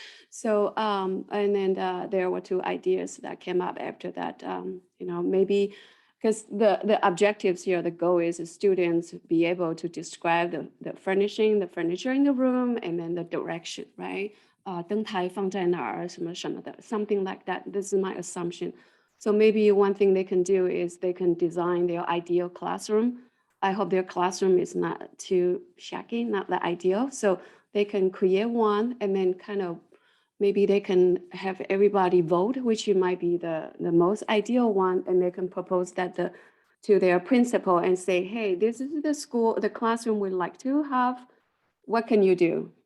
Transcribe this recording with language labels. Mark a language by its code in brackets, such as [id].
[en] So, and then there were two ideas that came up after that. You know, maybe because the objectives here, the goal is the students be able to describe the furnishing, the furniture in the room, and then the direction, right? [zh] 灯台放在哪儿，什么什么的, [en] something like that. This is my assumption. So maybe one thing they can do is they can design their ideal classroom. I hope their classroom is not too shaky, not that ideal. So they can create one and then kind of maybe they can have everybody vote, which might be the most ideal one, and they can propose that to their principal and say, hey, this is the classroom we'd like to have. What can you do?